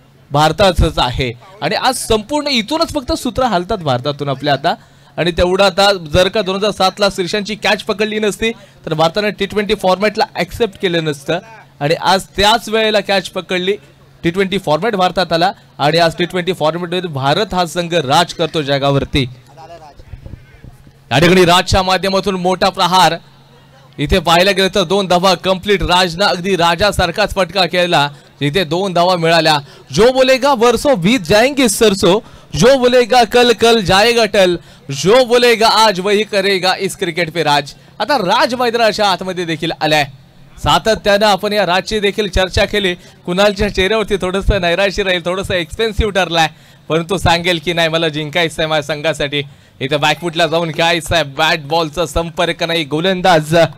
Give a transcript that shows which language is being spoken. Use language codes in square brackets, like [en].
[mr] भारताचंच आहे आणि आज संपूर्ण इथूनच फक्त सूत्र हालतात भारतातून आपल्या आता आणि तेवढं आता जर का 2007ला शीर्षांची कॅच पकडली नसती तर भारताने T20 फॉर्मॅटला ऍक्सेप्ट केलं नसतं आणि आज त्याच वेळेला कॅच पकडली T20 फॉर्मॅट भारतात आला आणि आज T20 फॉर्मॅटमध्ये भारत हा संघ राज करतो जगावरती। या ठिकाणी राजच्या माध्यमातून मोठा प्रहार इथे पाहायला गेलं तर 2 धावा कंप्लीट राजनं अगदी राजासारखाच फटका केला जिथे 2 धावा मिळाल्या। [hi] जो बोलेगा वर्षों बीत जाएंगे सरसों जो बोलेगा कल कल जाएगा टल जो बोलेगा आज वही करेगा इस क्रिकेट पे राज। [mr] आता राज मैदानाच्या आतमध्ये देखील आलाय सातत्यानं आपण या राजची देखील चर्चा केली कुणालच्या चेहऱ्यावरती थोडंसं नैराश्य राहील थोडंसं एक्सपेन्सिव्ह ठरलाय परंतु सांगेल की नाही मला जिंकायचं आहे माझ्या संघासाठी इथे बॅकफुटला जाऊन खेळायचं आहे बॅट बॉलचा संपर्क नाही गोलंदाज